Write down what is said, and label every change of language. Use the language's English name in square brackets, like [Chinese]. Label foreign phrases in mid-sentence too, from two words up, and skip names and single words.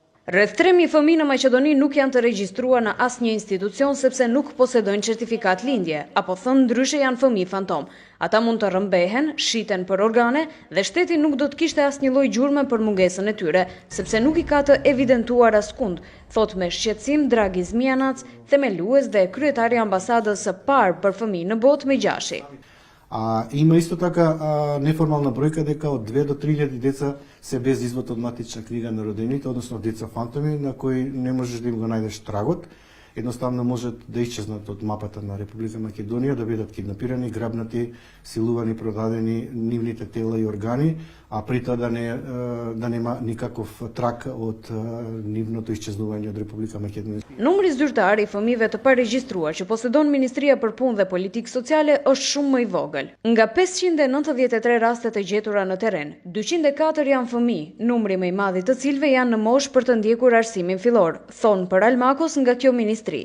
[Albanian] Rreth 3.000 fëmijë në Maqedoni nuk janë të regjistruar në asnjë institucion sepse nuk posedojnë certifikat lindje, apo thënë ndryshe janë fëmijë fantom. Ata mund të rrëmbehen, shiten për organe dhe shteti nuk do të kishte asnjë lloj gjurme për mungesën e tyre, sepse nuk i ka të evidentuar askund, thot me shqetësim Dragi Zmijanac, themelues dhe kryetari i ambasadës së parë për fëmijë në botë Migjashi. [Macedonian] Има исто така неформална бројка дека од 2 до 3.000 деца се без извод од матична книга на родените, односно деца фантоми на кои не можеш да им го најдеш трагот, едноставно можат да исчезнат од мапата на Република Македонија, да бидат киднапирани, грабнати, силувани, продадени нивните тела и органи, а при тоа да нема никаков траг од нивното исчезнување од Република Македонија. [Albanian] Numri zyrtar i fëmijëve të paregjistruar që posedon Ministria për Punë dhe Politikë Sociale është shumë më i vogël. Nga 593 rastet e gjetura në terren, 204 janë fëmijë, numri më i madh i të cilëve janë në moshë për të ndjekur arsimin fillor, thon për Almakos nga kjo ministri.